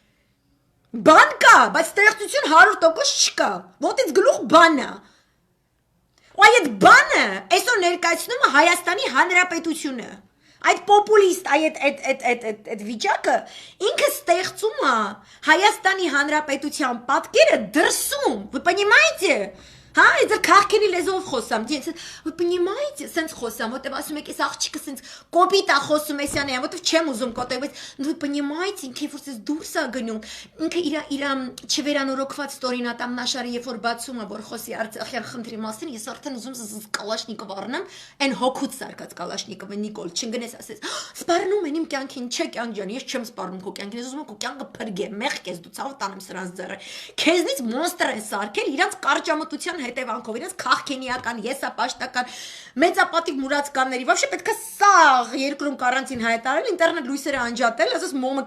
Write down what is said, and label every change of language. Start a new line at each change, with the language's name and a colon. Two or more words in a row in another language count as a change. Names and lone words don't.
Armenian: Բան կա, բայց ստեղծություն 100% չկա։ Ոտից գլուխ բան է։ Ու այդ բանը այսօր ներկայացնում է Հայաստանի Հանրապետությունը։ Այդ պոպուլիստ, այդ վիճակը ինքը ստեղծում է Հայաստանի Հանրապետության պատկերը դրսում։
Russian: Вы понимаете?
Armenian: Հա, это քաղաքերի լեզվով խոսամ,
Russian: вы понимаете,
Armenian: sense խոսամ, որտեվ ասում եք, այս աղջիկը sense կոպիտ է խոսում էսյանը, որտեվ չեմ ուզում կոտրել, բայց
Russian: вы понимаете,
Armenian: ինքը որ sense դուրս է գնում, ինքը իր չվերանորոգված ստորինատամնաշարը երբ որ բացում է, որ խոսի Արցախյան խնդրի մասին, ես արդեն ուզում եմ Կալաշնիկով առնեմ, այն հոգուց սարկած Կալաշնիկովը Նիկոլ, չընկնես ասես, սպառնում են իմ կյանքին, չէ կյանք ջան, ես չեմ սպառնում քո կյանքին, ես ուզում եմ քո կյանքը փրկե, մեղք ես դու ցավ տանեմ սրանց ձեռը, քեզնից մոնստր են սարքել իրանց կարճամտության հետևանքով իրենց քաղքենիական, եսապաշտական, մեծապատիվ մուրացկանների, вообще պետք է սաղ երկրում կարանտին հայտարարել, ինտերնետ լույսերը անջատել, ասես մոմը